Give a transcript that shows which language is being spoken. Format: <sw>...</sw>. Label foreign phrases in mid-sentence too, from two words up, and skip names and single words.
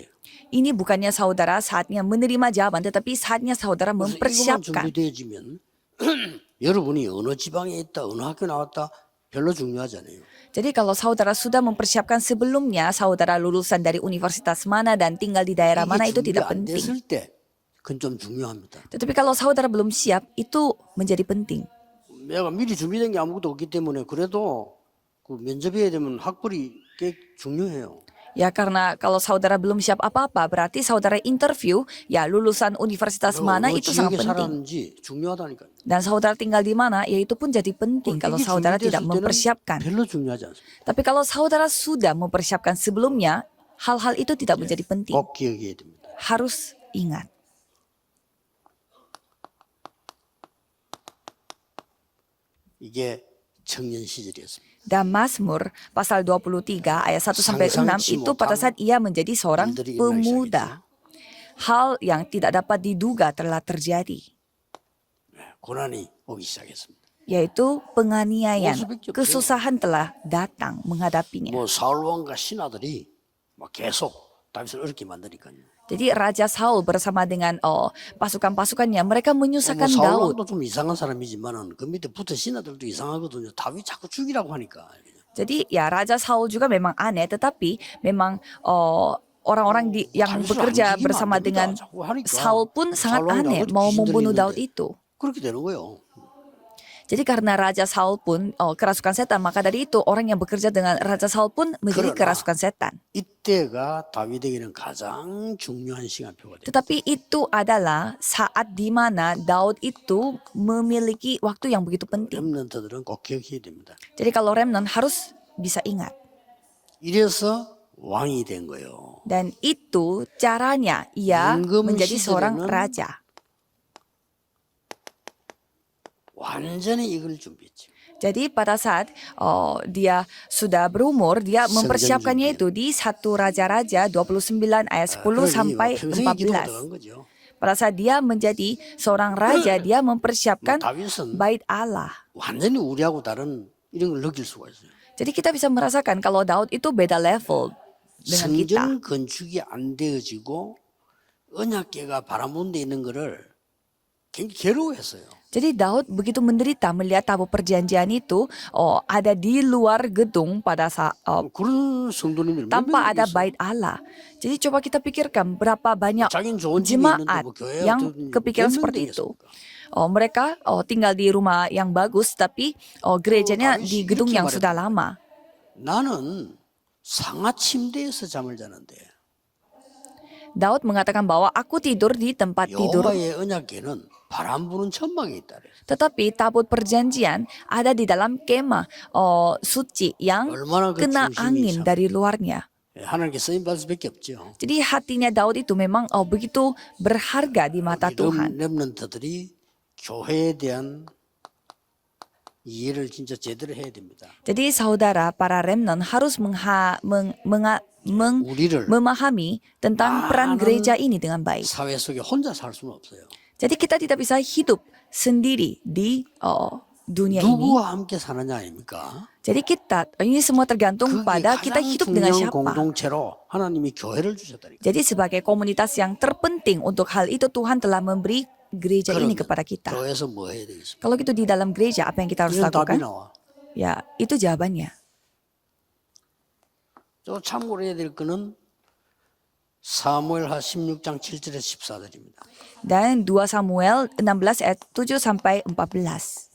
<id>Ini bukannya saudara saatnya menerima jawaban, tetapi saatnya saudara</id> <ko>그래서 이것만</ko> <id>mempersiapkan.</id> <ko>준비되어지면 여러분이 어느 지방에 있다, 어느 학교 나왔다 별로 중요하지 않아요.</ko> <id>Jadi kalau saudara sudah mempersiapkan sebelumnya, saudara lulusan dari universitas mana dan tinggal di daerah mana itu</id> <ko>이게 준비</ko> <id>tidak</id> <ko>안</ko> <id>penting.</id> <ko>됐을 때 그건 좀 중요합니다.</ko> <id>Tetapi kalau saudara belum siap, itu menjadi penting.</id> <ko>내가 미리 준비된 게 아무것도 없기 때문에 그래도 그 면접해야 되면 학벌이 꽤 중요해요.</ko> <id>Ya karena kalau saudara belum siap apa-apa, berarti saudara interview, ya lulusan universitas mana</id> <ko>어느</ko> <id>itu sangat</id> <ko>지역에</ko> <id>penting.</id> <ko>살았는지 중요하다니까요.</ko> <id>Dan saudara tinggal di mana, ya itu pun jadi penting kalau</id> <ko>이게</ko> <id>saudara tidak</id> <ko>준비됐을 때는</ko> <id>mempersiapkan.</id> <ko>별로 중요하지 않습니다.</ko> <id>Tapi kalau saudara sudah mempersiapkan sebelumnya, hal-hal itu tidak menjadi penting.</id> <ko>꼭 기억해야 됩니다.</ko> <id>Harus ingat.</id> <ko>이게 청년 시절이었습니다.</ko> <id>Dan Mazmur pasal 23 ayat 1 sampai 6</id> <ko>상상치</ko> <id>itu pada saat ia menjadi seorang</id> <ko>일들이 일어나기</ko> <id>pemuda. Hal yang tidak dapat diduga telah terjadi,</id> <ko>고난이 오기 시작했습니다.</ko> <id>yaitu penganiayaan.</id> <ko>어쩔 수밖에 없어요.</ko> <id>Kesusahan telah datang menghadapinya.</id> <ko>뭐 사울 왕과 신하들이 막 계속 다윗을 어렵게 만드니까요.</ko> <id>Jadi Raja Saul bersama dengan pasukan-pasukannya mereka</id> <ko>뭐</ko> <id>menyusahkan</id> <ko>사울</ko> <id>Daud.</id> <ko>왕도 좀 이상한 사람이지만은 그 밑에 붙은 신하들도 이상하거든요. 다윗 자꾸 죽이라고 하니까.</ko> <id>Jadi ya Raja Saul juga memang aneh, tetapi memang orang-orang yang</id> <ko>다윗을 안</ko> <id>bekerja</id> <ko>죽이면 안</ko> <id>bersama</id> <ko>됩니다.</ko> <id>dengan</id> <ko>자꾸 하니까</ko> <id>Saul pun sangat</id> <ko>사울 왕이</ko> <id>aneh</id> <ko>아버지</ko> <id>mau</id> <ko>귀신들이</ko> <id>membunuh</id> <ko>있는데</ko> <id>Daud itu.</id> <ko>그렇게 되는 거예요.</ko> <id>Jadi karena Raja Saul pun kerasukan setan, maka dari itu orang yang bekerja dengan Raja Saul pun menjadi</id> <ko>그러나</ko> <id>kerasukan setan.</id> <ko>이때가 다윗에게는 가장 중요한 시간표가 됩니다.</ko> <id>Tetapi itu adalah saat di mana Daud itu memiliki waktu yang begitu penting.</id> <ko>렘넌트들은 꼭 기억해야 됩니다.</ko> <id>Jadi kalau remnant harus bisa ingat.</id> <ko>이래서 왕이 된 거예요.</ko> <id>Dan itu caranya ia</id> <ko>임금</ko> <id>menjadi seorang</id> <ko>시절에는</ko> <id>raja.</id> <ko>완전히 이걸 준비했죠.</ko> <id>Jadi pada saat dia sudah berumur, dia mempersiapkannya itu di 1 Raja-Raja 29 ayat 10 sampai</id> <ko>평생의 기도가</ko> <id>14.</id> <ko>들어간 거죠.</ko> <id>Pada saat dia menjadi seorang raja, dia mempersiapkan</id> <ko>다윗은</ko> <id>bait Allah.</id> <ko>완전히 우리하고 다른 이런 걸 느낄 수가 있어요.</ko> <id>Jadi kita bisa merasakan kalau Daud itu beda level dengan kita.</id> <ko>성전 건축이 안 되어지고 언약궤가 바라본 데 있는 거를 굉장히 괴로워했어요.</ko> <id>Jadi Daud begitu menderita melihat tabut perjanjian itu ada di luar gedung pada saat</id> <ko>그런 성도님들 몇</ko> <id>tanpa</id> <ko>명이</ko> <id>ada</id> <ko>있어요.</ko> <id>bait Allah. Jadi coba kita pikirkan berapa banyak</id> <ko>자기는 좋은 집이 있는데</ko> <id>jemaat</id> <ko>뭐 교회</ko> <id>yang kepikiran</id> <ko>몇 명</ko> <id>seperti itu.</id> <ko>되겠습니까?</ko> <id>Mereka tinggal di rumah yang bagus, tapi gerejanya di gedung yang sudah lama.</id> <ko>나는 상하 침대에서 잠을 자는데</ko> <id>Daud mengatakan bahwa aku tidur di tempat tidur,</id> <ko>여호와의 언약궤는 바람 부는 천막에 있다.</ko> <id>tetapi tabut perjanjian ada di dalam kemah suci yang</id> <ko>얼마나 그</ko> <id>kena</id> <ko>중심이</ko> <id>angin</id> <ko>참</ko> <id>dari luarnya.</id> <ko>하나님께 쓰임 받을 수밖에 없죠.</ko> <id>Jadi hatinya Daud itu memang begitu berharga di mata Tuhan.</id> <ko>렘넌트들이 교회에 대한 이해를 진짜 제대로 해야 됩니다.</ko> <id>Jadi saudara, para remnant harus</id> <ko>우리를</ko> <id>memahami tentang peran gereja ini dengan baik.</id> <ko>사회 속에 혼자 살 수는 없어요.</ko> <id>Jadi kita tidak bisa hidup sendiri di dunia ini.</id> <ko>누구와 함께 사느냐 아닙니까?</ko> <id>Jadi kita, ini semua tergantung</id> <ko>그게</ko> <id>pada kita</id> <ko>가장</ko> <id>hidup dengan</id> <ko>중요한</ko> <id>siapa.</id> <ko>공동체로 하나님이 교회를 주셨다니까.</ko> <id>Jadi sebagai komunitas yang terpenting untuk hal itu Tuhan telah memberi gereja ini kepada kita.</id> <ko>교회에서 뭐 해야 되겠습니까?</ko> <id>Kalau gitu di dalam gereja apa yang kita harus</id> <ko>이런 답이</ko> <id>lakukan?</id> <ko>나와.</ko> <id>Ya, itu jawabannya.</id> <ko>또 참고로 해야 될 거는 사무엘하 16장 7절에서 14절입니다.</ko> <id>Dan 2 Samuel 16 ayat 7 sampai 14.</id>